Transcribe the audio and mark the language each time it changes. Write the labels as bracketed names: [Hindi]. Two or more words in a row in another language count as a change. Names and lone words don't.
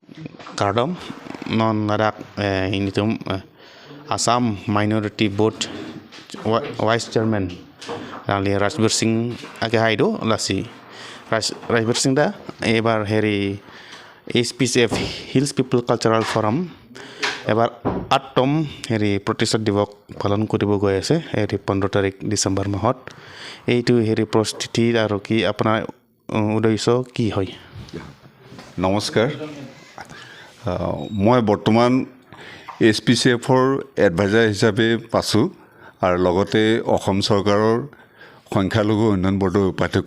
[Karbi] Kardom non nadak initum [Assamese] Assam Minority Board Vice Chairman Rally Rajbir Singh [Karbi] age haido lasi [Assamese] Rajbir Singh [Karbi] da ebar heri [Assamese] HPCF Hills People Cultural Forum এবাৰ 8তম হেৰি প্ৰতিষ্ঠা দিৱস পালন কৰিব গৈ আছে হেৰি 15 তাৰিখ ডিচেম্বৰ মাহত এইটো হেৰি প্ৰস্তুতি আৰু কি আপোনাৰ উদ্দেশ্য কি হয় নমস্কাৰ মই বৰ্তমান HPCFৰ এডভাইজাৰ হিচাপে পাছো আৰু লগতে অসম চৰকাৰৰ সংখ্যালঘু উন্নয়ন বৰ্ডৰ উপাধ্যক্ষ